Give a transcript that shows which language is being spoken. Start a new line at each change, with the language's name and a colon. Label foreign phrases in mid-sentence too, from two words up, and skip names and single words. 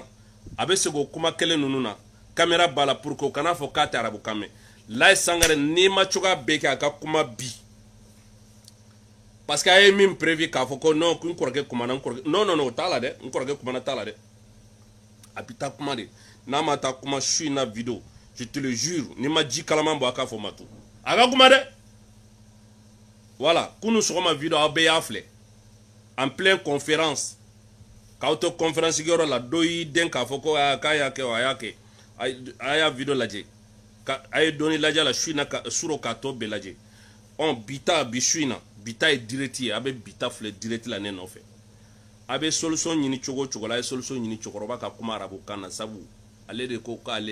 Bambara: A bɛ segin o kuma kelen ninnu na. Caméra b'a la
French: pour que
Bambara: o kana fɔ k'a tɛ arabukan mɛn. Lai Sangare n'i ma cogoya bɛɛ kɛ a ka kuma bi. Parce que a ye min prévu k'a fɔ ko non ko n kɔrɔkɛ kumana n kɔrɔkɛ non non non o t'a la dɛ n kɔrɔkɛ kumana t'a la dɛ a bɛ taa kuma de n'a ma taa kuma su in na vidéo
French: je te le jure
Bambara: n'i ma ji kalaman bɔ a k'a fɔ ma tu a ka kuma dɛ voilà kunu sɔgɔma vidéo aw bɛɛ y'a filɛ
French: en pleine conférence
Bambara: k'aw to conférence kɛyɔrɔ la dɔ y'i den k'a fɔ ko k'a y'a kɛ a y'a kɛ a y'a vidéo lajɛ a ye dɔɔni lajɛ la su in na suro k'a tɔ bɛɛ lajɛ bi su in na bita ye direct ye a bɛ bita filɛ direct la ne nɔfɛ a bɛ solution ɲini cogo o cogo la a ye solution ɲini cɛkɔrɔba ka kuma arabukan na sabu ale de ko k'ale